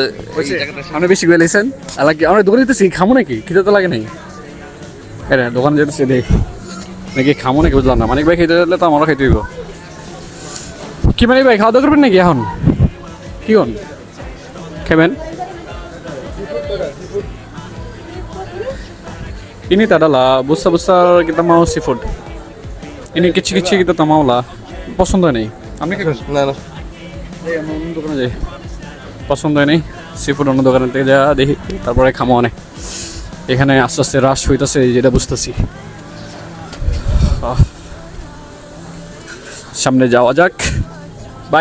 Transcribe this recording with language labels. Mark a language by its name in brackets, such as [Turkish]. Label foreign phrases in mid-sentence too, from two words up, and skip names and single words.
[Bangla] সামনে বেশি গেলেছেন আলাকি আমরা দোকানে যেতেছি, খামো নাকি? খিদে তো লাগে নাই। হ্যাঁ দোকানে যেতেছি দেখ নাকি খামো নাকি বুঝলাম না। মানিক ভাই খেতে দিলে তো আমারও খেতে হইব। কি মানিক ভাই খাওয়া দাওয়া করবেন নাকি এখন? কি হন খাবেন? [Malay] ini tak adalah besar-besar kita mau seafood. Ini kecil-kecil kita tak mau lah. [Bangla] পছন্দ হয় নাই। আপনি কি করেন? না না, এই আমরা অন্য দোকানে যাই। পছন্দ হয় নাই, সিফুড অন্য দোকানে থেকে যা দেখি, তারপরে খামো অনেক। এখানে আস্তে আস্তে রাশ হইতেছে, যেটা বুঝতেছি। সামনে যাওয়া যাক ভাই।